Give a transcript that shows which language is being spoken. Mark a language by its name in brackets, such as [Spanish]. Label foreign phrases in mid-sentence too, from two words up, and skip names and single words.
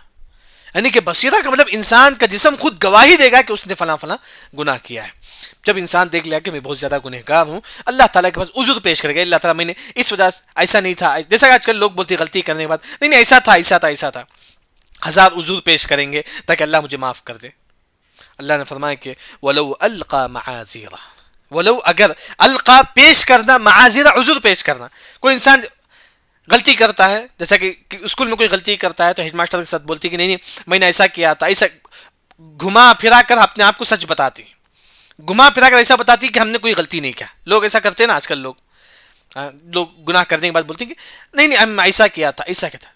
[Urdu] یعنی کہ بصیرہ کا مطلب انسان کا جسم خود گواہی دے گا کہ اس نے فلاں فلاں گناہ کیا ہے. جب انسان دیکھ لیا کہ میں بہت زیادہ گنہگار ہوں, اللہ تعالیٰ کے پاس عذر پیش کرے گا, اللہ تعالیٰ میں نے اس وجہ سے ایسا نہیں تھا, جیسا کہ آج کل لوگ بولتے ہیں غلطی کرنے کے بعد نہیں نہیں ایسا تھا ایسا تھا ایسا تھا, ہزار عذر پیش کریں گے تاکہ اللہ مجھے معاف کر دے. اللہ نے فرمایا کہ [Arabic] ولو القا معاذیرہ, [Urdu] ولو اگر القا پیش کرنا, معاذیرہ عذر پیش کرنا. کوئی انسان غلطی کرتا ہے, جیسا کہ اسکول میں کوئی غلطی کرتا ہے تو ہیڈ ماسٹر کے ساتھ بولتی کہ نہیں نہیں میں نے ایسا کیا تھا, ایسا گھما پھرا کر اپنے آپ کو سچ بتاتی, گھما پھرا کر ایسا بتاتی کہ ہم نے کوئی غلطی نہیں کیا. لوگ ایسا کرتے ہیں نا آج کل, لوگ گناہ کرنے کے بعد بولتے ہیں کہ نہیں نہیں ہم ایسا کیا تھا ایسا کیا تھا.